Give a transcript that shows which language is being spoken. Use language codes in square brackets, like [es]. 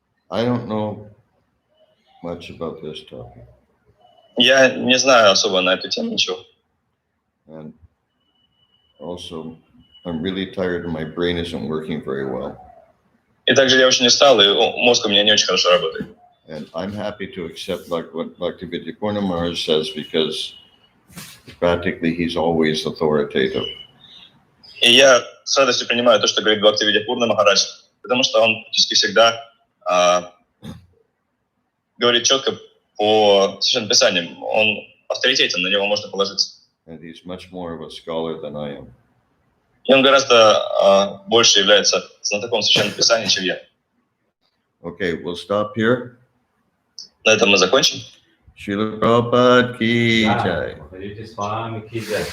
[en] I don't know much about this topic. [ru] Я не знаю особо на эту тему ничего. [en] And also, I'm really tired and my brain isn't working very well. [ru] И также я очень устал, и мозг у меня не очень хорошо работает. [en] And I'm happy to accept like what Bhaktivedanta Maharaj says because practically he's always authoritative. [ru] И я с радостью принимаю то, что говорит Бхактивидяпурна Махарадж, потому что он практически всегда говорит четко по Священным Писаниям. Он авторитетен, на него можно положиться. [en] And he's much more of a scholar than I am. [ru] И он гораздо больше является знатоком Священного Писания, чем я. [en] Okay, we'll stop here. [ru] На этом мы закончим. [hi] Srila Prabhupada ki [ru] Да, [hi] jai. [ru] Махараджи с вами, [hi] ки джай.